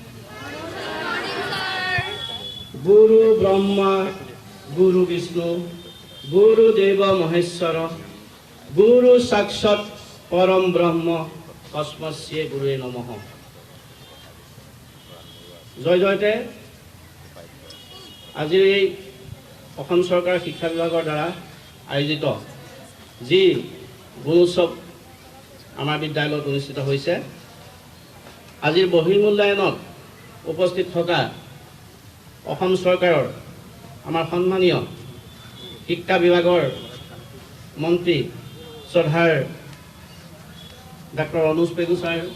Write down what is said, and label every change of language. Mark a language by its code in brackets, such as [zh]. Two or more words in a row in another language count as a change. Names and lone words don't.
[sa] गुरु ब्रह्मा, गुरु विष्णु, गुरु देव महेश्वर, गुरु साक्षात् परम ब्रह्म, तस्मै गुरवे नमः. [as] জয় জয়তে আজিৰ এই অসম চৰকাৰৰ শিক্ষা বিভাগৰ দ্বাৰা আয়োজিত যি গুণোৎসৱ আমাৰ বিদ্যালয়ত অনুষ্ঠিত হৈছে। আজিৰ বহিমূল্যায়নত উপস্থিত থকা অসম চৰকাৰৰ আমাৰ সন্মানীয় শিক্ষা বিভাগৰ মন্ত্ৰী শ্ৰদ্ধাৰ ডাঃ ৰণোজ পেগু ছাৰ,